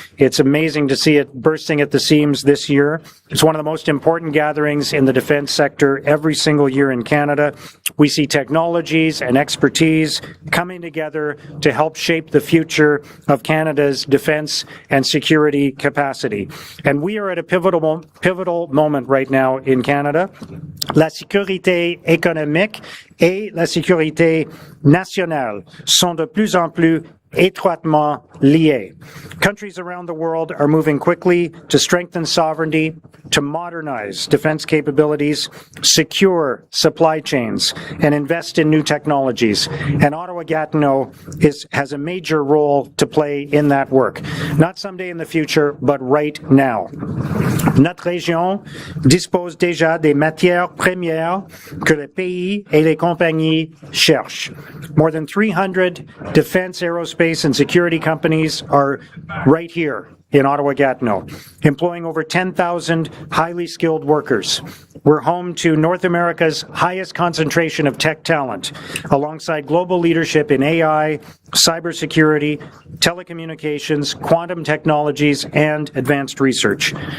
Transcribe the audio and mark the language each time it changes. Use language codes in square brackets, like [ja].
[en] It's amazing to see it bursting at the seams this year. It's one of the most important gatherings in the defense sector every single year in Canada. We see technologies and expertise coming together to help shape the future of Canada's defense and security capacity. And we are at a pivotal moment right now in Canada. [fr] La sécurité économique et la sécurité nationale sont de plus en plus étroitement liés. [en] Countries around the world are moving quickly to strengthen sovereignty, to modernize defense capabilities, secure supply chains, and invest in new technologies. And Ottawa-Gatineau has a major role to play in that work. Not someday in the future, but right now. [fr] Notre région dispose déjà des matières premières que les pays et les compagnies cherchent. [en] More than 300 defense, aerospace, and security companies are right here in Ottawa-Gatineau, employing over 10,000 highly skilled workers. We're home to North America's highest concentration of tech talent, alongside global leadership in AI, cybersecurity, telecommunications, quantum technologies, and advanced research.